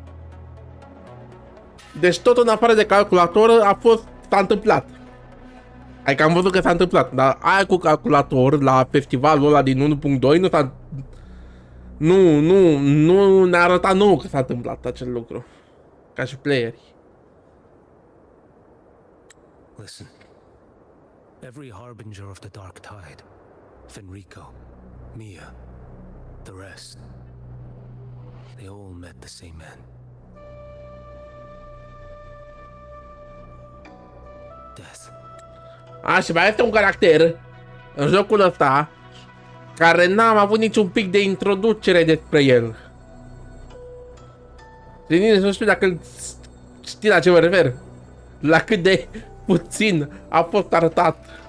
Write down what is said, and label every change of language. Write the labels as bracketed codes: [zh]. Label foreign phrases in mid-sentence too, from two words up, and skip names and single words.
[ro] Deci tot în afară de calculator s-a întâmplat. Adică am văzut că s-a întâmplat, dar aia cu calculator la festivalul ăla din 1.2 nu s-a... Nu ne-a arătat nouă că s-a întâmplat acel lucru. Ca și playeri. [en] Listen. Every harbinger of the dark tide, Fenrico, Mia, the rest, they all met the same end. Death. [ro] Și mai este un caracter în jocul ăsta care n-am avut niciun pic de introducere despre el. Și nici nu știu dacă știi la ce mă refer. La cât de puțin a fost arătat.